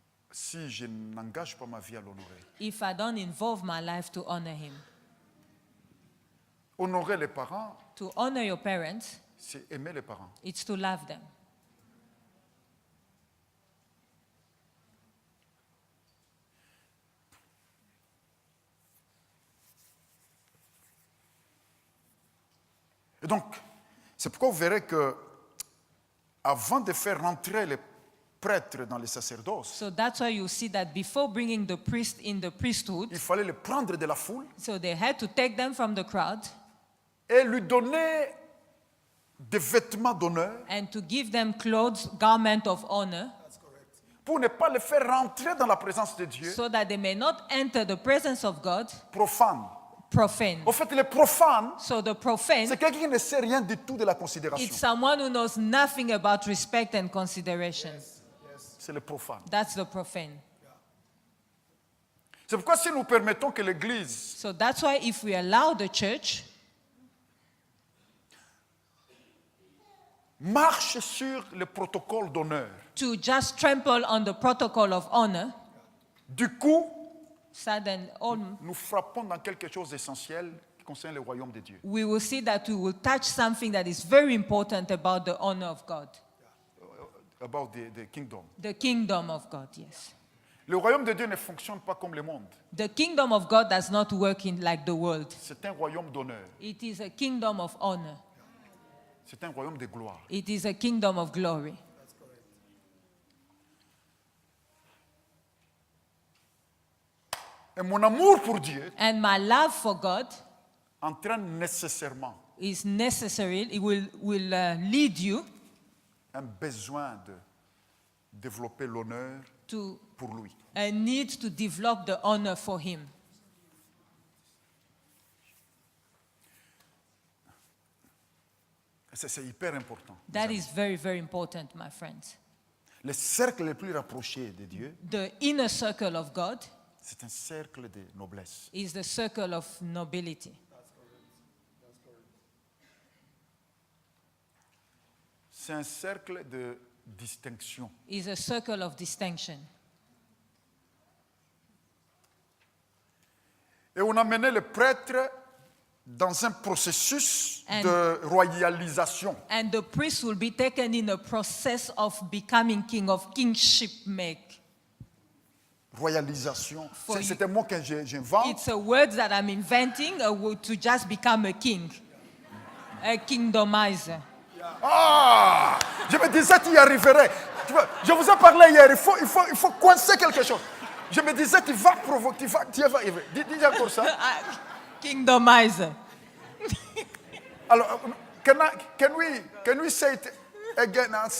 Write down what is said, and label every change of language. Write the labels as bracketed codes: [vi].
[fr] si je n'engage pas ma vie à l'honorer. [en] if I don't involve my life to honor him. [fr] Honorer les parents, [en] To honor your parents, [fr] c'est aimer les parents. [en] it's to love them. [fr] Et donc, c'est pourquoi vous verrez que avant de faire rentrer les prêtres dans les sacerdoces, [en] So that's why you see that before bringing the priest in the priesthood, [fr] il fallait les prendre de la foule [en] so they had to take them from the crowd [fr] et lui donner des vêtements d'honneur [en] and to give them clothes, garment of honor, [fr] pour ne pas les faire rentrer dans la présence de Dieu [en] so that they may not enter the presence of God [fr] profane. [en] profane. [fr] Au fait, les profanes, [en] So the profane, [fr] c'est quelqu'un qui ne sait rien du tout de la considération. [en] it's someone who knows nothing about respect and consideration. [fr] C'est le profane. [en] That's the profane. [fr] C'est pourquoi si nous permettons que l'Église [en] So that's why if we allow the church [fr] marche sur le protocole d'honneur, [en] to just trample on the protocol of honor, [fr] du coup, [en] sudden [fr] nous frappons dans quelque chose d'essentiel qui concerne le royaume de Dieu. [en] we will see that we will touch something that is very important about the honor of God. About the kingdom. The kingdom of God, yes. [fr] Le royaume de Dieu ne fonctionne pas comme le monde. [en] The kingdom of God does not work in like the world. [fr] C'est un royaume d'honneur. [en] It is a kingdom of honor. [fr] C'est un royaume de gloire. [en] It is a kingdom of glory. [fr] Et mon amour pour Dieu [en] And my love for God [fr] entraîne nécessairement [en] is necessary. It will lead you [fr] un besoin de développer l'honneur [en] to [fr] pour lui. [en] a need to develop the honor for Him. [fr] C'est hyper important. [en] That is very, very important, my friends. [fr] Le cercle le plus rapproché de Dieu, [en] The inner circle of God [fr] c'est un cercle de noblesse. [en] is the circle of nobility. [fr] C'est un cercle de distinction. [en] Is a circle of distinction. [fr] Et on amenait le prêtre dans un processus [en] And- [fr] de royalisation. [en] And the priest will be taken in a process of becoming king, of kingship make. [fr] Royalisation. [en] For you- [fr] C'est un mot que j'invente. [en] It's a word that I'm inventing to just become a king, a kingdomizer. Ah! [fr] Je me disais tu y arriverais. Tu vois, je vous ai parlé hier, il faut coincer quelque chose. Je me disais tu vas provoquer, tu vas arriver. Dis encore ça. [en] Kingdomizer. [fr] Alors, [en] can we say it again?